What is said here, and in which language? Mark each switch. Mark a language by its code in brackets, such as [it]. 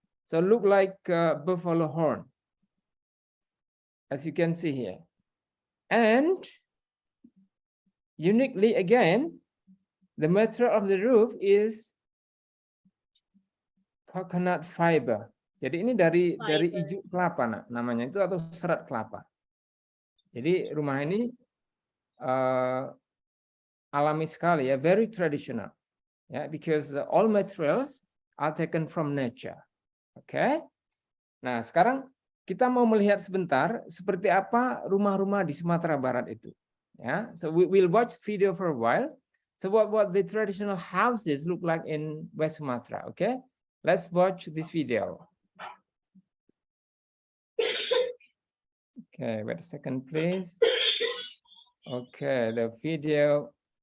[en] So look like buffalo horn, as you can see here. And uniquely again, the material of the roof is coconut fiber. [id] Jadi ini dari ijuk kelapa nak, namanya itu, atau serat kelapa. Jadi rumah ini alami sekali ya, [en] very traditional. Ya, because all materials are taken from nature. Oke. [id] Nah, sekarang kita mau melihat sebentar seperti apa rumah-rumah di Sumatera Barat itu. [en] Ya, so we will watch video for a while. So what the traditional houses look like in West Sumatra. Okay, let's watch this video. Okay, wait a second, please. Okay, the video.